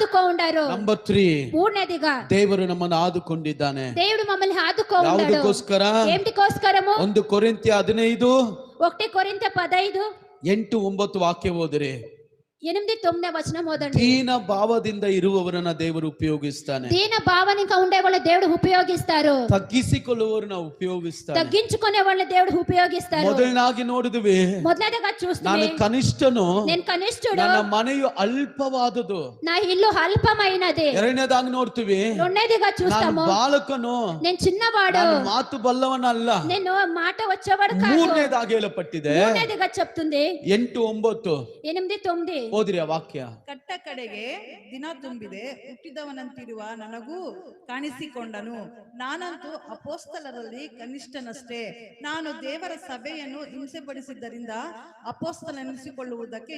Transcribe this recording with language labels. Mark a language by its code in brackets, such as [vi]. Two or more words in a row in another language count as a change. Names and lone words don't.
[te] ఆదుకో ఉండారు. [kn] ನಂಬರ್ 3, [te] మూడనేదిగా [kn] ದೇವರು ನಮ್ಮನ್ನು ಆದುಕೊಂಡಿದ್ದಾನೆ. [te] దేవుడు మమ్మల్ని ఆదుకో ఉండాడు. [kn] ಯಾವುದಕ್ಕೋಸ್ಕರ? [te] ఏమిటికోస్కరము? [kn] 1 ಕೊರಿಂಥ್ಯ 15 [te] 1 కొరింథీ 15 [kn] 8, 9 ವಾಕ್ಯ ಓದಿರಿ. [te] 8, 9 వచనం ఓదండి. [kn] ದೀನ ಭಾವದಿಂದ ಇರುವವರನ್ನ ದೇವರು ಉಪಯೋಗಿಸ್ತಾನೆ. [te] దీన భావనగా ఉండే వాళ్ళ దేవుడు ఉపయోగిస్తారు. [kn] ತಗ್ಗಿಸಿಕೊಳ್ಳುವವರನ್ನ ಉಪಯೋಗಿಸ್ತಾನೆ. [te] తగ్గించుకునే వాళ్ళని దేవుడు ఉపయోగిస్తారు. [kn] ಮೊದಲನಾಗಿ ನೋಡಿದ್ವಿ, [te] మొదలగా చూస్తే [kn] ನಾನು ಕನಿಷ್ಠನು, [te] నేను కనిష్ఠుడు, [kn] ನನ್ನ ಮನೆಯು ಅಲ್ಪವಾದುದು. [te] నా ఇల్లు అల్పమైనది. [kn] ಎರಡನೇದಾಗಿ ನೋಡ್ತೀವಿ, [te] రెండేదిగా [kn] ನಾನು [te] చూస్తాము, [kn] ಬಾಲಕನು, [te] నేను చిన్నవాడు, [kn] ನಾನು ಮಾತು ಬಲ್ಲವನಲ್ಲ. [te] నేను మాట వచ్చేవాడు కాదు. [kn] ಮೂರನೇದಾಗಿ ಹೇಳಪಟ್ಟಿದೆ, [te] మూడేదిగా చెప్తుంది 8, 9 8, 9 [kn] ಓದಿರಿ ಆ ವಾಕ್ಯ. ಕಟ್ಟ ಕಡೆಗೆ ದಿನ ತುಂಬಿದೆ, ಹುಟ್ಟಿದವನಂತಿರುವ ನನಗೂ ಕಾಣಿಸಿಕೊಂಡನು. ನಾನಂತೂ ಅಪೋಸ್ತಲರಲ್ಲಿ ಕನಿಷ್ಠನಷ್ಟೇ. ನಾನು ದೇವರ ಸಭೆಯನ್ನು ಹಿಂಸೆಪಡಿಸಿದ್ದರಿಂದ ಅಪೋಸ್ತಲನೆನಿಸಿಕೊಳ್ಳುವುದಕ್ಕೆ ಯೋಗ್ಯನಲ್ಲ.